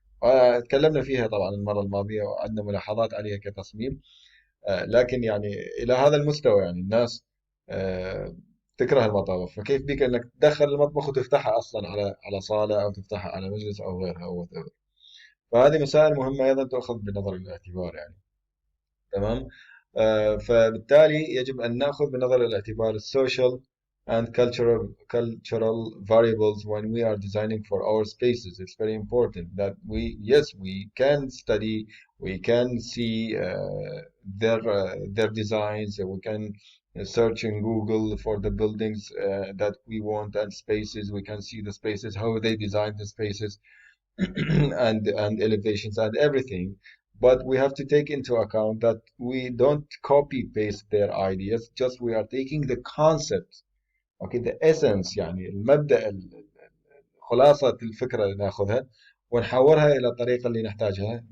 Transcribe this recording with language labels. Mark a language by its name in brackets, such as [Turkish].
[Arabic] وتكلمنا فيها طبعا المرة الماضية وعندنا ملاحظات عليها كتصميم. لكن يعني إلى هذا المستوى يعني الناس آه، تكره المطابخ. فكيف بك انك تدخل المطبخ وتفتحها اصلا على صالة، او تفتحها على مجلس او غيرها او whatever. فهذه مسائل مهمة ايضا تؤخذ بنظر الاعتبار يعني. تمام. فبالتالي يجب ان ناخذ بنظر الاعتبار [English] السوشيال and cultural variables when we are designing for our spaces. It's very important that we can study, we can see their designs, we can search in Google for the buildings that we want and spaces. We can see the spaces, how they design the spaces, and elevations and everything. But we have to take into account that we don't copy paste their ideas, just we are taking the concept [Arabic] اوكي [English] the essence [Arabic] يعني المبدأ خلاصة الفكرة اللي ناخذها ونحورها إلى الطريقة اللي نحتاجها.